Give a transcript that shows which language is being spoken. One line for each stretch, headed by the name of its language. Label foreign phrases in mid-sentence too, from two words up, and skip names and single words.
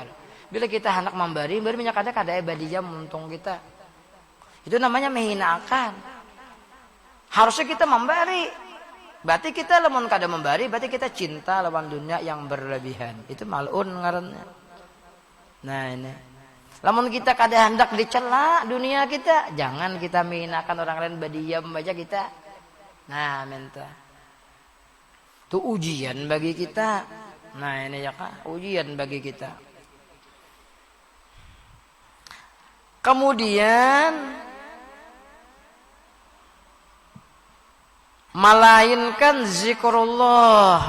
Banjar: Bila kita hendak memberi minyak kada badijam untung kita.
Indonesian: Itu namanya menghinakan. Harusnya kita memberi.
Banjar: Berarti kita lamun kada memberi, berarti kita cinta lawan dunia yang berlebihan. Itu mal'un ngarannya. Nah ini. Lamun kita kada hendak dicela dunia kita, jangan kita menghinakan orang lain berdiam aja kita.
Indonesian: Nah, minta. Itu ujian bagi kita. Nah ini ya Kak, ujian bagi kita. Kemudian melainkan zikrullah.